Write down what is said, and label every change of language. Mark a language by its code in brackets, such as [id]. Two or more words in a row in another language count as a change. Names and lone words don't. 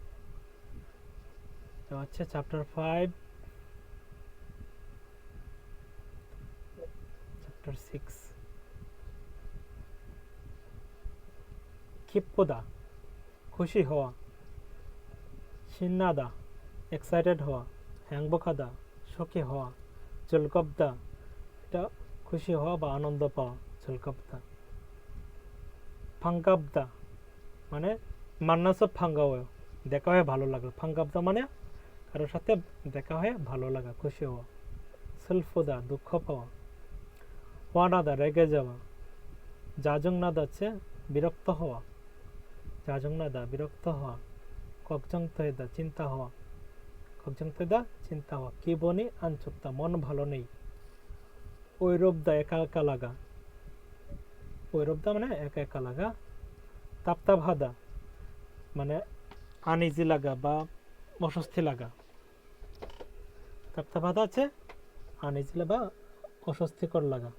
[bn] হচ্ছে চ্যাপ্টার 5। চ্যাপ্টার 6 기쁘다 খুশি হওয়া, 신나다 এক্সাইটেড হওয়া, 행복하다 সুখী হওয়া, 즐겁다 এটা খুশি হওয়া বা আনন্দ পাওয়া, [ko] 즐겁다। [bn] 반갑다 মানে [ko] 만나서 반가워요 [bn] দেখা হয়ে ভালো লাগলো, 반갑다 মানে কারোর সাথে দেখা হয়ে ভালো লাগা খুশি হওয়া। 슬프다 দুঃখ পাওয়া। 화나다 রেগে যাওয়া। 짜증나다 হচ্ছে বিরক্ত হওয়া, 짜증나다 বিরক্ত হওয়া। 걱정되다 চিন্তা হওয়া, 걱정되다 চিন্তা হওয়া। [ko] 기분이 안 좋다 [bn] মন ভালো নেই। ওইরূপদা একা একা লাগা, ওইরূপদা মানে একা একা লাগা। তাপতাপহাদা মানে আনইজি লাগা বা অস্বস্তি লাগা। তাপতাপহাদা আছে আনইজি বা অস্বস্তিকর লাগা।